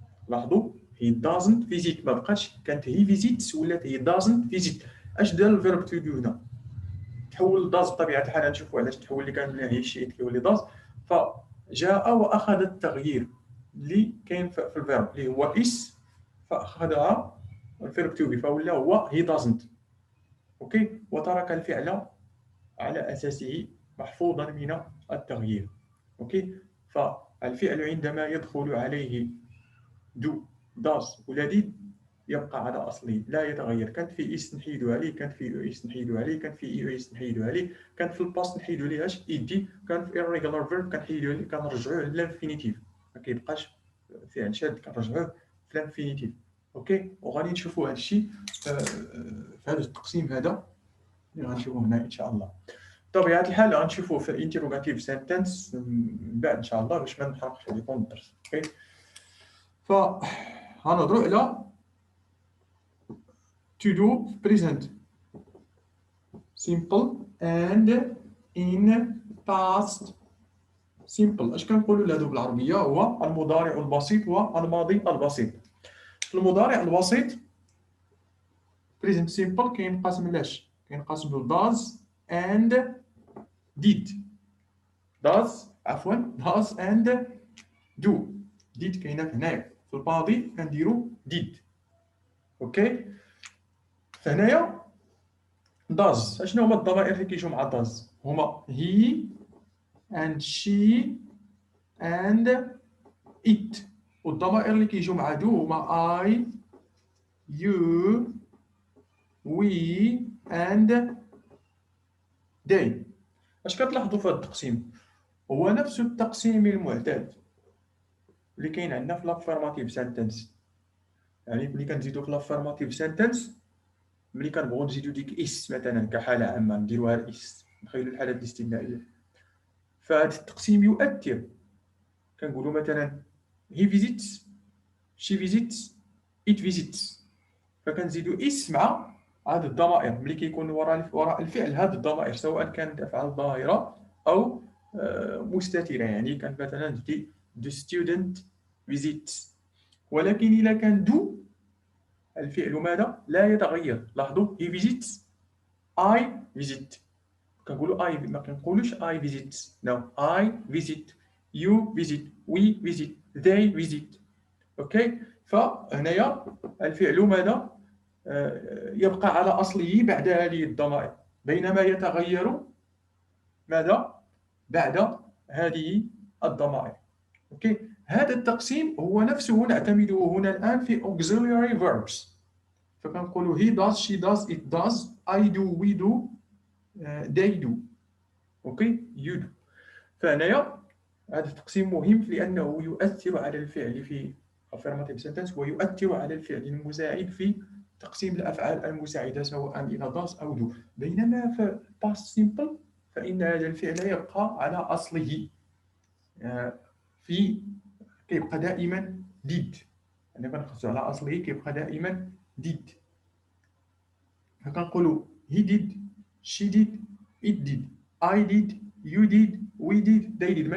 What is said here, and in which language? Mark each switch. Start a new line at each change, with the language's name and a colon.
Arabic: لاحظوا
English: he doesn't visit
Arabic: ما بقاتش كانت
English: he visits
Arabic: ولات
English: he doesn't visit.
Arabic: اش دار الفيرب تو دو هنا؟ تحول داز بطبيعه الحال. غنشوفوا علاش تحول. اللي كان هي شيء كيولي داز، فجاء واخذ التغيير اللي كاين في الفيرب اللي هو اس، فاخذها الفيرب تو بي فولا هو هي دازنت. اوكي. وترك الفعل على اساسه محفوظا من التغيير. اوكي. فالفعل عندما يدخل عليه دو داز ولا ديد يبقى على اصله لا يتغير. كانت في اس نحيدو عليه، كانت في اس نحيدو عليه، كانت في اي اس نحيدو عليه، كانت في الباست نحيدو ليهاش ايدي، كان في irregular verb كنحيدو عليه، كنرجعوه للانفينيتيف. ما كيبقاش فعل شاد كنرجعوه في الانفينيتيف. اوكي. وغادي نشوفوا هذا الشيء في هذا التقسيم هذا اللي غنشوفوه هنا ان شاء الله. بطبيعه الحال غنشوفوه في الانتروغاتيف سنتنس من بعد ان شاء الله باش ما نحرقش عليكم الدرس. اوكي. فغنهضروا على
English: to do present simple and in past simple.
Arabic: اش كنقولوا لهادو بالعربيه؟ هو المضارع البسيط والماضي البسيط. في المضارع البسيط
English: present simple
Arabic: كينقسم لاش؟ كينقسم ل
English: does and did. does and do.
Arabic: did كاينه هنايا. في الماضي كنديروا did. اوكي. فهنايا does اشنو هما الضمائر اللي كيجيو مع does؟ هما
English: he and she and it.
Arabic: والضمائر اللي كيجيو مع do هما
English: I you we and they.
Arabic: اش كتلاحظوا في هذا التقسيم؟ هو نفس التقسيم المعتاد اللي كاين عندنا في لافيرماتيف سنتنس. يعني ملي كنزيدو في لافيرماتيف سنتنس، ملي كنبغيو نزيدو ديك اس مثلا كحاله عامه نديروها اس، نخيلوا الحالات الاستثنائيه، فهذا التقسيم يؤثر. كنقولوا مثلا
English: he visits she visits it visits،
Arabic: فكنزيدو اس مع هاد الضمائر ملي كيكون وراء الفعل هاد الضمائر، سواء كانت افعال ظاهره او مستتره. يعني كان مثلا
English: the student visits.
Arabic: ولكن اذا كان دو الفعل ماذا؟ لا يتغير. لاحظوا
English: he visits I visit.
Arabic: كنقولوا I، ما كنقولوش
English: I visit. no I visit you visit we visit they visit.
Arabic: اوكي. فهنايا الفعل ماذا؟ يبقى على اصله بعد هذه الضمائر، بينما يتغير ماذا؟ بعد هذه الضمائر. اوكي. هذا التقسيم هو نفسه نعتمده هنا الان في
English: auxiliary verbs.
Arabic: فكنقولوا
English: he does she does it does I do we do they do.
Arabic: اوكي.
English: you do.
Arabic: فهنايا هذا التقسيم مهم لانه يؤثر على الفعل في
English: affirmative sentence
Arabic: ويؤثر على الفعل المساعد في تقسيم الافعال المساعده سواء الى does او do. بينما في
English: past simple
Arabic: فان هذا الفعل يبقى على اصله، في كيبقى دائما did. يعني كنخصو على اصله كيبقى دائما did. فكنقولوا
English: he did she did it did I did you did we did they did.